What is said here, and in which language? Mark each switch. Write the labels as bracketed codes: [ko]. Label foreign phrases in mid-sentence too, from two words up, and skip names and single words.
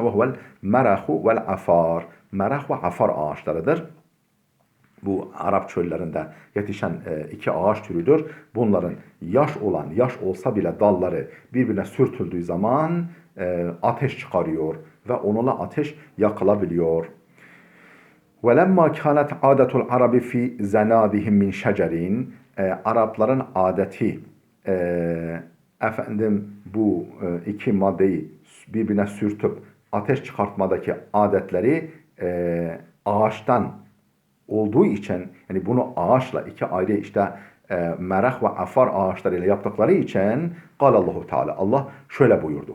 [ar] وهو المرخ والعفار. [tr] Merah ve afar ağaçlarıdır. Bu Arap çöllerinde yetişen iki ağaç türüdür. Bunların yaş olsa bile dalları birbirine sürtüldüğü zaman ateş çıkarıyor ve onunla ateş yakılabiliyor. [ar] وَلَمَّا كَانَتْ عَادَةُ الْعَرَبِ فِي زَنَادِهِمْ مِنْ شَجَرٍ. [tr] Arapların adeti efendim bu iki maddeyi birbirine sürtüp ateş çıkartmadaki adetleri ağaçtan olduğu için, yani bunu ağaçla iki ayrı işte merah ve afar ağaçlarıyla yaptıkları için Allahu Teala, Allah şöyle buyurdu.